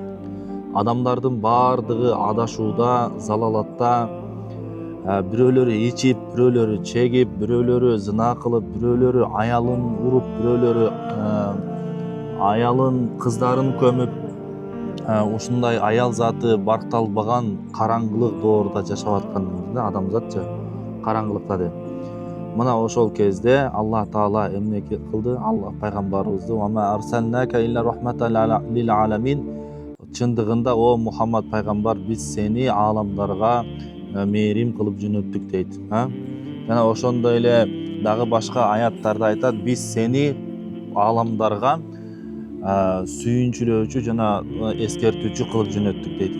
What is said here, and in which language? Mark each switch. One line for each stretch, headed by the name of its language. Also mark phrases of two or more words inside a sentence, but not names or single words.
Kyrgyz: Адамдардын бардыгы адашууда, залалатта, бирөөлөрү ичип, бирөөлөрү чегип, бирөөлөрү зына кылып, бирөөлөрү аялын уруп, бирөөлөрү аялын, кыздарын көмүп, ушундай аял заты баркталбаган караңгылык доорунда жашап аткан адамзатчы караңгылыкта деп. Мына ошол кезде Аллах Таала эмне кылды? Аллах пайгамбарыбызды
Arabic: "وما أرسلناك إلا رحمة للعالمين"
Kyrgyz: чындыгында о Мухаммад пайгамбар биз сени аламдарга мээрим кылып жөнөттүк дейт. Жана ошондой эле дагы башка аяттарда айтат: "Биз сени аламдарга сүйүнчүлөөчү жана эскертүүчү кылып жөнөттүк" дейт.